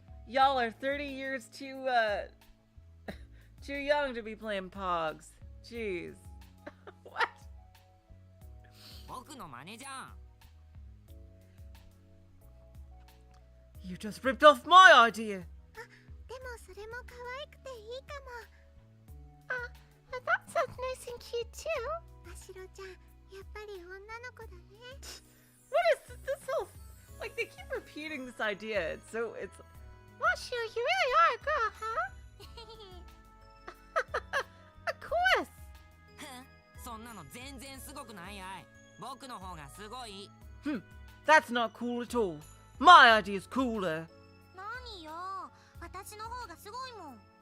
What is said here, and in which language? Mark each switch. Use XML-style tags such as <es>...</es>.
<en>Y'all are 30 years too young to be playing Pogs. Jeez. What?</en> <ja>僕の真似じゃん。</ja> <en>You just ripped off my idea.</en> <ja>でもそれも可愛くていいかも。</ja> <en>that sounds nice and cute too.</en> <ja>ましろちゃん、やっぱり女の子だね。</ja> <en>What is this whole, like, they keep repeating this idea. It's Mashiro, you really are a girl, huh? Of course.</en> <ja>そんなの全然すごくないやい。僕の方がすごい。</ja> <en>That's not cool at all. My idea is cooler.</en> <ja>何よ、私の方がすごいもん。</ja>